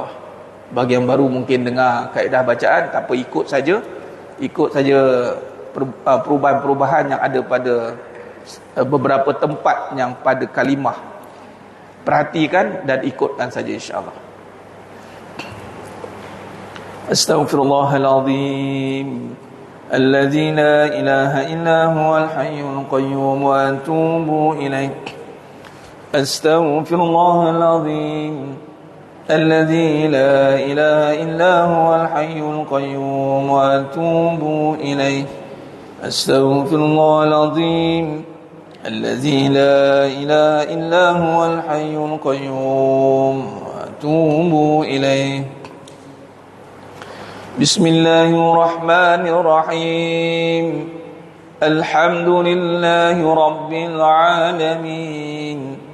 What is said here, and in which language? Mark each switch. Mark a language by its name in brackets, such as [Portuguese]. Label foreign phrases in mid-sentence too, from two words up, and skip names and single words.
[Malay] Bagi yang baru mungkin dengar kaedah bacaan, tak apa, ikut saja perubahan-perubahan yang ada pada beberapa tempat yang pada kalimah. Perhatikan dan ikutkan saja, insyaAllah. [Arabic] Astaghfirullahalazim, الذي لا إله إلا هو الحي القيوم وأتوب إليه. أستغفر الله العظيم الذي لا إله إلا هو الحي القيوم وأتوب إليه. أستغفر الله العظيم الذي لا إله إلا هو الحي القيوم وأتوب إليه. Bismillahirrahmanirrahim. الحمد لله رب العالمين.